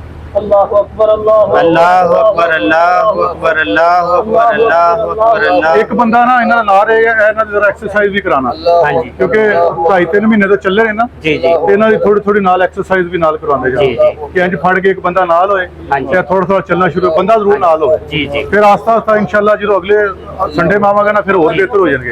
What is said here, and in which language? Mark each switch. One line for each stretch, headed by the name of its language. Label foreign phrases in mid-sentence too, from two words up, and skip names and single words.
Arabic: الله أكبر الله الله أكبر الله أكبر الله أكبر الله أكبر الله
Punjabi: ਇੱਕ ਬੰਦਾ ਨਾ ਇਹਨਾਂ ਦਾ ਨਾਲ ਰਹੇਗਾ, ਇਹਨਾਂ ਦੀ ਜ਼ਰਾ ਐਕਸਰਸਾਈਜ਼ ਵੀ ਕਰਾਣਾ, ਹਾਂਜੀ ਕਿਉਂਕਿ 2.5-3 ਮਹੀਨੇ ਤੋਂ ਚੱਲੇ ਨੇ ਨਾ, ਜੀ ਜੀ ਤੇ ਇਹਨਾਂ ਦੀ ਥੋੜੀ ਥੋੜੀ ਨਾਲ ਐਕਸਰਸਾਈਜ਼ ਵੀ ਨਾਲ ਕਰਵਾਉਂਦੇ ਜੀ, ਜਾਓ ਕਿ ਇੰਜ ਫੜ ਕੇ ਇੱਕ ਬੰਦਾ ਨਾਲ ਹੋਏ ਹਾਂਜੀ। ਤੇ ਥੋੜਾ ਥੋੜਾ ਚੱਲਣਾ ਸ਼ੁਰੂ, ਬੰਦਾ ਜ਼ਰੂਰ ਨਾਲ ਹੋਵੇ ਜੀ ਜੀ ਫਿਰ ਆਸਤਾ ਆਸਤਾ ਇਨਸ਼ਾਅੱਲਾ ਜਦੋਂ ਅਗਲੇ ਸੰਡੇ ਮਾਵਾਂਗੇ ਨਾ ਫਿਰ ਹੋਰ ਬਿਹਤਰ ਹੋ ਜਾਣਗੇ।